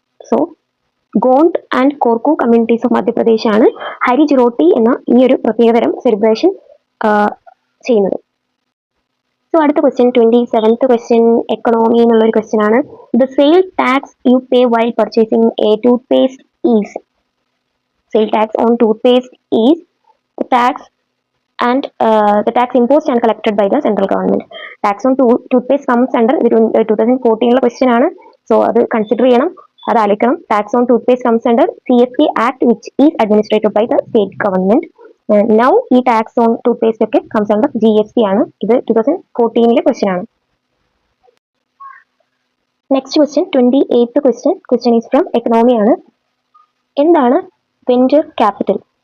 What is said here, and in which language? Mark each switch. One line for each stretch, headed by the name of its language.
Malayalam: So Gond and Korku communities of Madhya Pradesh ആണ് ഹരി ജിറോട്ടി എന്ന ഈ ഒരു പ്രത്യേകതരം സെലിബ്രേഷൻ ചെയ്യുന്നത്. സോ അടുത്ത ക്വസ്റ്റ്യൻ 27th ക്വസ്റ്റ്യൻ എക്കണോമി എന്നുള്ളൊരു ക്വസ്റ്റ്യൻ ആണ്.
English: The sale tax you pay while purchasing a toothpaste is. Sale tax on toothpaste is tax and the tax imposed and collected by the central government. Tax on toothpaste comes under 2014
Malayalam: question ആണ്. So അത് consider ചെയ്യണം, അത് ആലോചിക്കണം.
English: Tax on toothpaste comes under CST act which is administered by the state government.
Malayalam: Now ഈ tax on toothpaste ഒക്കെ
English: comes under GST
Malayalam: ആണ്. ഇത് 2014 question ആണ്. Next question 28th question
English: is from economy
Malayalam: ആണ്. എന്താണ് വെഞ്ചർ ക്യാപിറ്റൽ?